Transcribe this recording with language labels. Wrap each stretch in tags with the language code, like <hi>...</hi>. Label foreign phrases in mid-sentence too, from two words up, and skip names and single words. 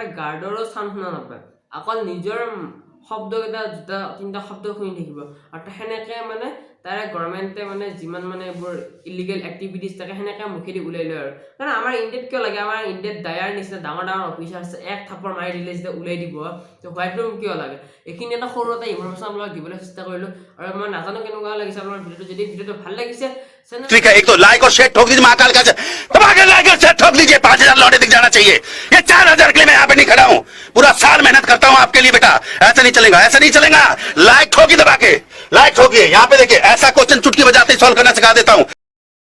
<as>গাৰ্ডৰো চাউণ্ড শুনা নাপায় অকল নিজৰ শব্দকেইটা দুটা তিনিটা শব্দ শুনি থাকিব আৰু সেনেকে মানে তাৰে গভৰ্ণমেণ্টে মানে যিমান মানে এইবোৰ</as> <en>illegal activities</en> <as>থাকে সেনেকে মুখেদি ওলাই লয় আৰু কাৰণ আমাৰ ইণ্ডিয়াত কিয় লাগে আমাৰ ইণ্ডিয়াত ডায়াৰ নিচিনা ডাঙৰ অফিচাৰ আছে এক থাপ্পৰ মাৰি দিলে যেতিয়া ওলাই দিব তো</as> <en>white room</en> <as>কিয় লাগে এইখিনি এটা সৰু এটা ইনফৰমেশ্যন আপোনাক দিবলৈ চেষ্টা কৰিলোঁ আৰু মই নাজানো কেনেকুৱা লাগিছে আপোনাৰ ভিডিঅ'টো যদি ভিডিঅ'টো ভাল লাগিছে</as> <hi>ठीक है एक तो लाइक और शेयर ठोक दीजिए महाकाल का दबाकर लाइक और शेयर ठोक दीजिए 5000 लौटे दिख जाना चाहिए ये 4000 के लिए मैं यहाँ पे नहीं खड़ा हूँ पूरा साल मेहनत करता हूँ आपके लिए बेटा ऐसा नहीं चलेगा लाइक ठोकी दबा के लाइक ठोकिए यहाँ पे देखिए ऐसा क्वेश्चन चुटकी बजाते सॉल्व करना सिखा देता हूँ</hi>